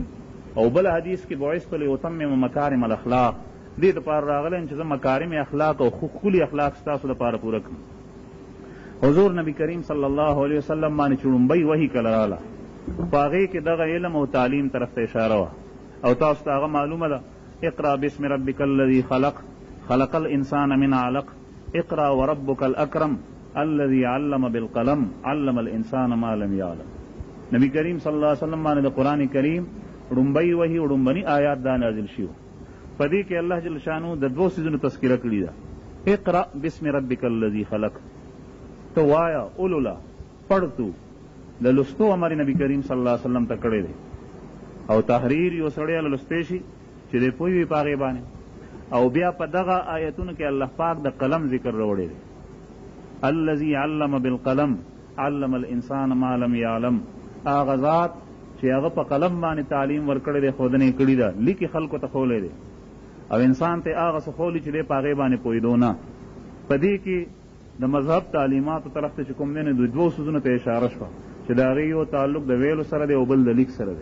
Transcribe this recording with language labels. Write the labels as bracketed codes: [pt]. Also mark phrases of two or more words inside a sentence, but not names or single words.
[ps] او بل حدیث کې [ar] بعثت لأتمم مکارم الاخلاق، [ps] دې دپاره راغلی چې زه [ar] مکارم اخلاق [ps] او ښکلي اخلاق ستاسو دپاره پوره کړم. حضور نبی کریم [ar] صلی الله علیه وسلم [ps] باندې چې لومبۍ وحي کله راغله، په هغې کې دغه علم او تعلیم طرف ته اشاره وه، او تاسو ته هغه معلومه ده، [ar] اقرأ باسم ربک الذي خلق خلق الانسان من علق اقرأ وربک الاکرم الذي علم بالقلم علم الانسان ما لم يعلم. [ps] نبی کریم [ar] صلی الله علیه وسلم [ps] باندې د قرآن کریم ړومبۍ وحي ړومبني آیات دا نازل شوي، په دې کې الله [ar] جل شانو [ps] د 2 څیزونو تذکره کړې ده. [ar] اقرأ باسم ربک الذي خلق، [ps] ته وایه اولولا پړ تو، د لوستو امر نبی کریم [ar] صلی الله علیه وسلم [ps] ته کړی دی، او تحریر یو سړی لوستی شي چې دی پوه وي په هغې باندې. او بیا په دغه آیتونو کې الله پاک د قلم ذکر راوړی دی، [ar] الذي علم بالقلم علم الانسان ما لم يعلم، [ps] هغه ذات چې هغه په قلم باندې تعلیم ورکړی دی، ښودنې کړي ده، لیکي خلکو ته ښولی دی، او انسان ته هغه څه ښولي چې دی په هغې باندې پوهېدو نه. په دې کې د مذهب تعلیماتو طرف ته چې کوم دی نو د 2 څیزونو ته اشاره شوه چې د هغې یو تعلق د ویلو سره دی او بل د لیک سره دی.